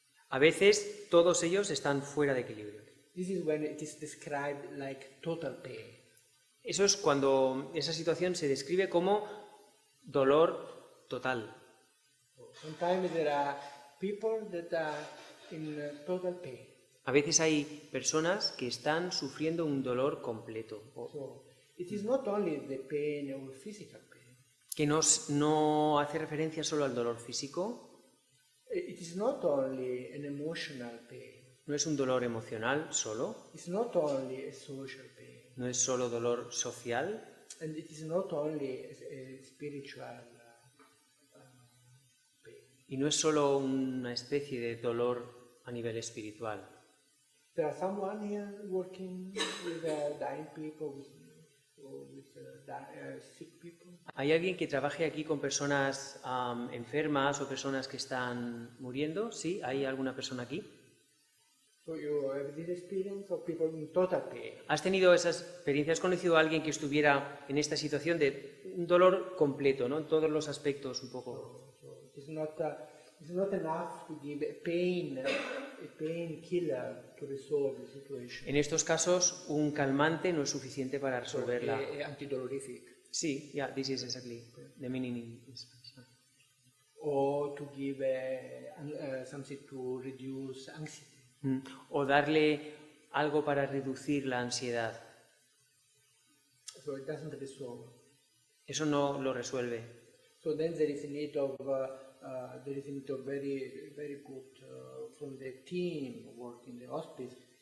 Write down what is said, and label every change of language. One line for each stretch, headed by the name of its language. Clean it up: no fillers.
Spanish: A veces todos ellos están fuera de equilibrio.
English: This is when it is described like total pain.
Spanish: Eso es cuando esa situación se describe como dolor total.
English: Sometimes there are people that are in total pain.
Spanish: A veces hay personas que están sufriendo un dolor completo,
English: So it is not only the pain or physical pain.
Spanish: que no hace referencia solo al dolor físico,
English: It is not only an emotional pain.
Spanish: no es un dolor emocional solo,
English: It's not only a social pain.
Spanish: no es solo dolor social,
English: And it is not only a spiritual pain.
Spanish: y no es solo una especie de dolor a nivel espiritual.
English: There are someone here working with dying people, with sick people.
Spanish: ¿Hay alguien que trabaje aquí con personas enfermas o personas que están muriendo? ¿Sí? ¿Hay alguna persona aquí?
English: So you have this experience of people in total pain.
Spanish: ¿Has tenido esas experiencias? ¿Has conocido a alguien que estuviera en esta situación de un dolor completo, ¿no? En todos los aspectos un poco?
English: So it's not enough to give a painkiller to resolve the situation.
Spanish: En estos casos, un calmante no es suficiente para resolverla.
English: Antidolorific. Sí, yeah, this is exactly the meaning in Spanish. Or to give something to reduce anxiety.
Spanish: O darle algo para reducir la ansiedad.
English: So it doesn't resolve.
Spanish: Eso no lo resuelve.
English: So then there is a need of very good from the team working in the hospice.